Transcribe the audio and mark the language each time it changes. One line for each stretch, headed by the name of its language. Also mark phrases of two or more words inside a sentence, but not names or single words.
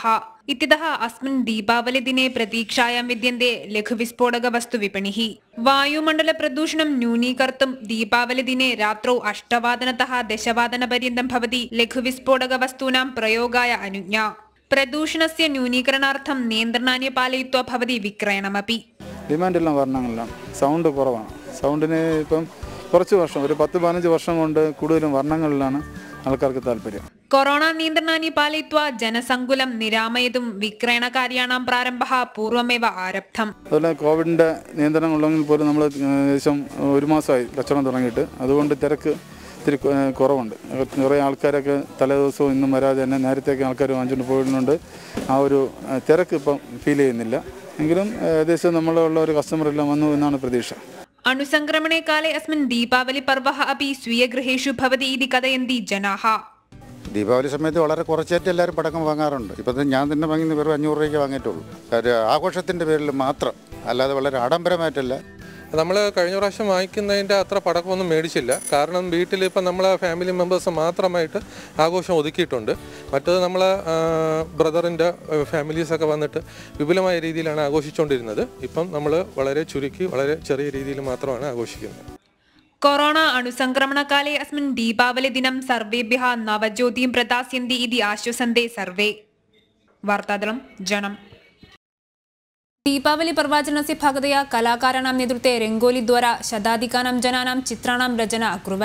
Sanskrit: इत्यतः अस्मिन् दीपावलिदिने प्रतीक्षायां विद्यन्ते लघुविस्फोटकवस्तुविपणिः। वायुमण्डलप्रदूषणं न्यूनीकर्तुं दीपावलिदिने रात्रौ 8 वादनतः 10 वादनपर्यन्तं भवति लघुविस्फोटकवस्तूनां प्रयोगाय अनुज्ञा। प्रदूषणस्य न्यूनीकरणार्थं नियन्त्रणानि पालयित्वा भवति विक्रयणमपि।
Malayalam: ഡിമാൻഡെല്ലാം വർണ്ണങ്ങളിലാണ്. സൗണ്ട് കുറവാണ്. സൗണ്ടിന് ഇപ്പം കുറച്ച് വർഷം ഒരു 10-15 വർഷം കൊണ്ട് കൂടുതലും വർണ്ണങ്ങളിലാണ് ആൾക്കാർക്ക് താല്പര്യം.
Sanskrit: കൊറോണ നിയന്ത്രണാനി പാലയിത്വാ ജനസങ്കുലം നിരാമയതും വിക്രയണകാര്യാണാം പ്രാരംഭः പൂർവമേവ ആരബ്ധം.
Malayalam: അതുപോലെ കോവിഡിന്റെ നിയന്ത്രണം ഉള്ളെങ്കിൽ പോലും നമ്മൾ ഏകദേശം 1 മാസമായി കച്ചവടം തുടങ്ങിയിട്ട്. അതുകൊണ്ട് തിരക്ക് ഇത്തിരി കുറവുണ്ട്. കുറേ ആൾക്കാരൊക്കെ തലേദിവസവും ഇന്നും വരാതെ തന്നെ നേരത്തേക്ക് ആൾക്കാർ വാങ്ങിച്ചുകൊണ്ട് പോയിരുന്നുണ്ട്. ആ ഒരു തിരക്ക് ഇപ്പം ഫീൽ ചെയ്യുന്നില്ല. എങ്കിലും ഏകദേശം നമ്മളുള്ള ഒരു കസ്റ്റമർ എല്ലാം വന്നു എന്നാണ് പ്രതീക്ഷ.
Sanskrit: अणुसङ्क्रमणे काले अस्मिन् दीपावली पर्वः अपि स्वीयगृहेषु भवति इति कथयन्ति जनाः.
Malayalam: ദീപാവലി സമയത്ത് വളരെ കുറച്ചായിട്ട് എല്ലാവരും പടക്കം വാങ്ങാറുണ്ട്. ഇപ്പം ഞാൻ തന്നെ വാങ്ങുന്ന വെറും 500 രൂപയ്ക്ക് വാങ്ങിയിട്ടുള്ളൂ. ആഘോഷത്തിൻ്റെ പേരിൽ മാത്രം, അല്ലാതെ വളരെ ആഡംബരമായിട്ടല്ല. നമ്മൾ കഴിഞ്ഞ പ്രാവശ്യം വാങ്ങിക്കുന്നതിൻ്റെ അത്ര പടക്കമൊന്നും മേടിച്ചില്ല. കാരണം വീട്ടിൽ ഇപ്പം നമ്മൾ
English: family members
Malayalam: മാത്രമായിട്ട് ആഘോഷം ഒതുക്കിയിട്ടുണ്ട്. മറ്റത് നമ്മൾ ബ്രദറിൻ്റെ ഫാമിലീസൊക്കെ വന്നിട്ട് വിപുലമായ രീതിയിലാണ് ആഘോഷിച്ചുകൊണ്ടിരുന്നത്. ഇപ്പം നമ്മൾ വളരെ ചുരുക്കി വളരെ ചെറിയ രീതിയിൽ മാത്രമാണ് ആഘോഷിക്കുന്നത്.
Sanskrit: कोरोना अणुसङ्क्रमणकाले अस्मिन् दीपावलिदिनं सर्वेभ्यः नवज्योतिं प्रदास्यन्ति इति आश्वसन्ते सर्वे. वार्तादलं जनम्. दीपावली पर्वाचरणस्य भागतया कलाकाराणां नेतृत्वे रङ्गोलीद्वारा शताधिकानां जनानां चित्राणां रचना अकुर्वन्.